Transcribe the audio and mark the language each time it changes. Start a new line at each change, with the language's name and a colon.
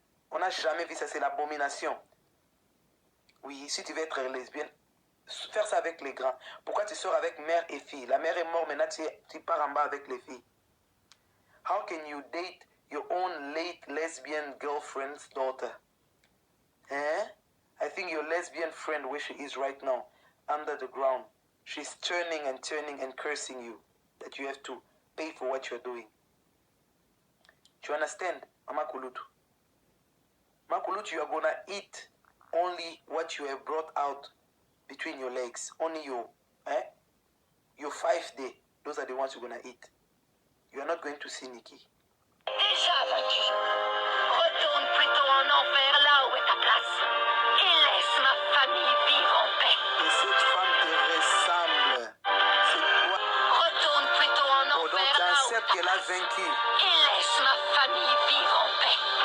French: On n'a jamais vu ça, c'est l'abomination. Oui, si tu veux être lesbienne, faire ça avec les grands. Pourquoi tu sors avec mère et fille? La mère est morte, maintenant tu pars en bas avec les filles.
English: How can you date your own late lesbian girlfriend's daughter? I think your lesbian friend, where she is right now, under the ground, she's turning and cursing you that you have to pay for what you're doing. Do you understand, Mama Kulutu? Mama Kulutu, you are gonna eat only what you have brought out between your legs. Only your 5 days. Those are the ones you're gonna eat. You are not going to see Nikki.
French: Déjà vaincu. Retourne plutôt en enfer, là où est ta place. Et laisse ma famille vivre en paix. Et cette femme te ressemble. C'est quoi? Retourne plutôt en enfer, donc tu acceptes qu'elle a vaincu. Et laisse ma famille vivre en paix.